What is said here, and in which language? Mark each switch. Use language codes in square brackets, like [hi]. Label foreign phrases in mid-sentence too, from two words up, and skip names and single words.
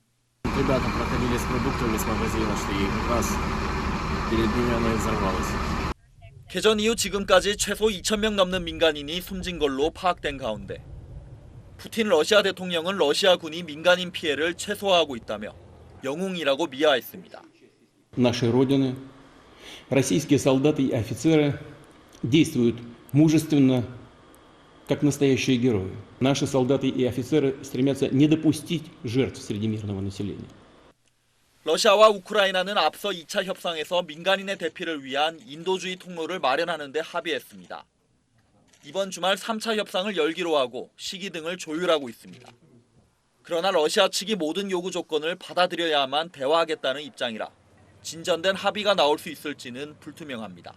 [ko] 개전 이후 지금까지 최소 2,000명 넘는 민간인이 숨진 걸로 파악된 가운데 푸틴 러시아 대통령은 러시아군이 민간인 피해를 최소화하고 있다며 영웅이라고 미화했습니다. [ru] Нашей Родины российские солдаты и офицеры действуют мужественно, как настоящие герои. Наши солдаты и офицеры стремятся не допустить жертв среди мирного населения. [ko] 러시아와 우크라이나는 앞서 2차 협상에서 민간인의 대피를 위한 인도주의 통로를 마련하는 데 합의했습니다. 이번 주말 3차 협상을 열기로 하고 시기 등을 조율하고 있습니다. 그러나 러시아 측이 모든 요구 조건을 받아들여야만 대화하겠다는 입장이라 진전된 합의가 나올 수 있을지는 불투명합니다.